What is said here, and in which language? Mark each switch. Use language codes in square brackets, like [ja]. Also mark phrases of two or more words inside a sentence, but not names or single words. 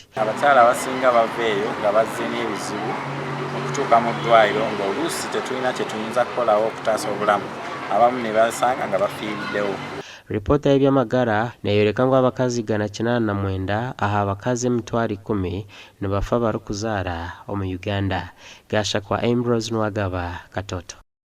[lg] Abakyala abasinga baveeyo nga bazze n'ebizibu okutuuka mu ddwaliro ng'oluusi tetulina kye tuyinza kukolawo okutaasa obulamu, abamu ne basanga nga bafiiriddewo. [nyo] Ripota y'ebyamagara neyoreka ngo abakazi 189 aha abakazi emitwalo 10 ne bafa bari kuzaara omu Uganda. Gasha kwa Ambrose Nwagaba Katoto.